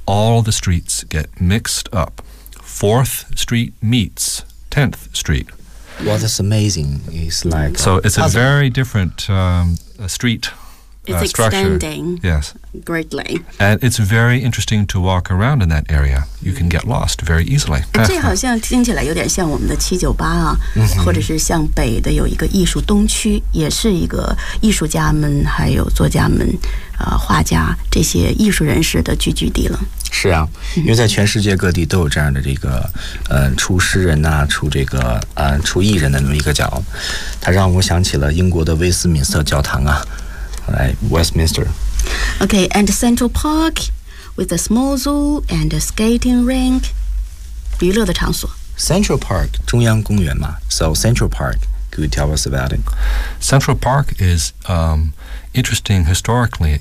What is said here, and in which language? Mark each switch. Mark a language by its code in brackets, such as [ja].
[en] All the streets get mixed up. Fourth Street meets 10th Street. What is amazing is like... So it's a very different street... It's extending、 yes. greatly. And it's very interesting to walk around in that area. You can get lost very easily. [zh] 这好像听起来有点像我们的七九八啊、 mm-hmm. 或者是像北的有一个艺术东区也是一个艺术家们还有作家们、画家这些艺术人士的聚居地了。是啊因为在全世界各地都有这样的这个出诗人啊出这个出艺人的那么一个角。它让我想起了英国的威斯敏斯特教堂啊。 [en] Right, Westminster. Okay, and Central Park with a small zoo and a skating rink. [zh] 娱乐的场所 [en] Central Park, [zh] 中央公园嘛 [en] So Central Park, could you tell us about it? Central Park is interesting historically.